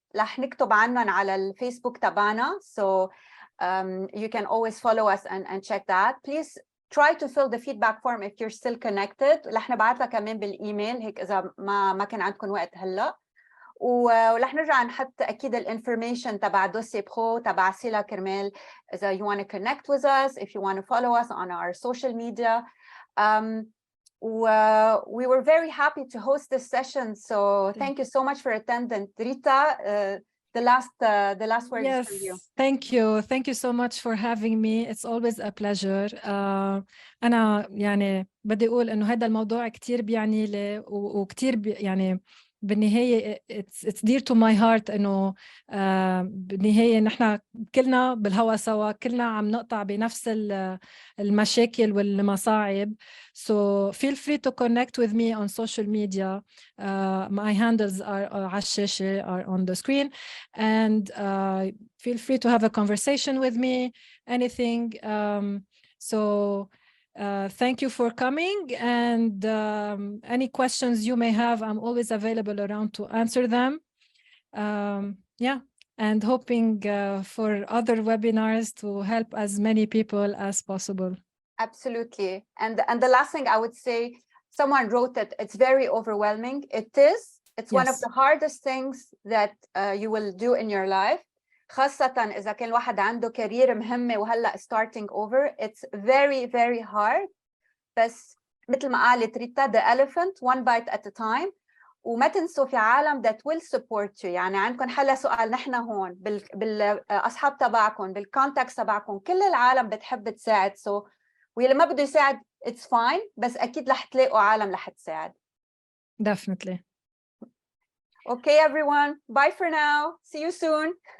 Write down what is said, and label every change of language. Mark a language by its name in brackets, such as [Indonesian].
[Arabic] رح نكتب عنهم على الفيسبوك تبعنا. [English] So you can always follow us and check that. Please try to fill the feedback form if you're still connected. [Arabic] رح نبعثها كمان بالإيميل هيك إذا ما كان عندكم وقت هلا. ورح نرجع نحط أكيد الانفورميشن تبع DossierPro تبع SILA Canada إذا [English] you want to connect with us, if you want to follow us on our social media. We were very happy to host this session. So thank you so much for attending. Rita, the last word is for you. Thank you. Thank you so much for having me. It's always a pleasure. [Arabic] أنا يعني بدي أقول إنه هذا الموضوع كتير بيعني لي وكتير يعني بالنهاية [English] it's dear to my heart [Arabic] إنه بالنهاية نحن كلنا بالهوا سوا، كلنا عم نقطع بنفس المشاكل والمصاعب. [English] So feel free to connect with me on social media. My handles are [Arabic] على الشاشة, [English] are on the screen, and feel free to have a conversation with me, anything. Thank you for coming, and any questions you may have, I'm always available around to answer them. Yeah, and hoping for other webinars to help as many people as possible. Absolutely. And the last thing I would say, someone wrote that it's very overwhelming. It is. It's one of the hardest things that you will do in your life. [Arabic] خاصة إذا كان الواحد عنده كارير مهمة وهلأ [English] starting over. It's very, very hard. [Arabic] بس مثل ما قالت ريتا, [English] the elephant one bite at a time. [Arabic] وما تنسوا في عالم [English] that will support you. [Arabic] يعني عندكم حلا سؤال, نحن هون بالأصحاب تبعكم, بالcontacts تبعكم, كل العالم بتحب تساعد. [English] So [Arabic] واللي ما بده يساعد [English] it's fine, [Arabic] بس أكيد رح تلاقوا عالم رح تساعد. [English] Definitely. Okay, everyone. Bye for now. See you soon.